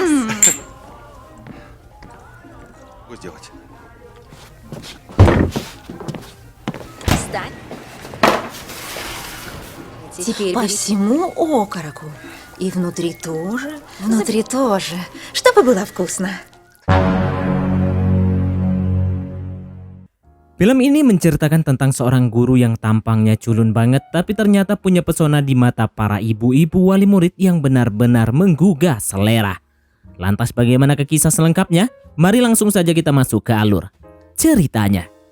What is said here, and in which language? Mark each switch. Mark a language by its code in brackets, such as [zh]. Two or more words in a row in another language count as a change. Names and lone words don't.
[ru] Что сделать? Встань. Теперь по всему окороку. И внутри тоже, чтобы было вкусно. [id] Film ini menceritakan tentang seorang guru yang tampangnya culun banget tapi ternyata punya pesona di mata para ibu-ibu wali murid yang benar-benar menggugah selera. Lantas bagaimana ke kisah selengkapnya? Mari langsung saja kita masuk ke alur ceritanya.